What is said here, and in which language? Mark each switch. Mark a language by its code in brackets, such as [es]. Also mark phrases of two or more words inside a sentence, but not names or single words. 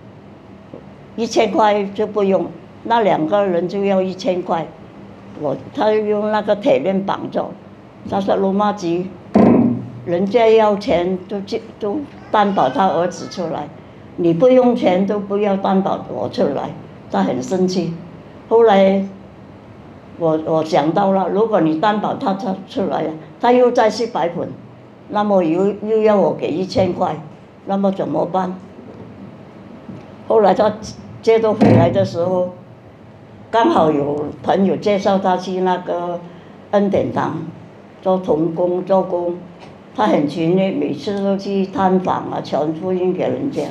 [zh] ，1000 塊就不用，那2個人就要1000塊，他用那個鐵鏈綁着，他說羅馬吉，人家要錢都擔保他兒子出來，你不用錢都不要擔保我出來，他很生氣，後來。我想到了，如果你擔保他出來了，他又再吃白粉，那麼又要我給1000塊，那麼怎麼辦？後來他接到回來的時候，剛好有朋友介紹他去那個恩典堂做童工做工，他很勤力，每次都去探訪啊，傳福音給人家。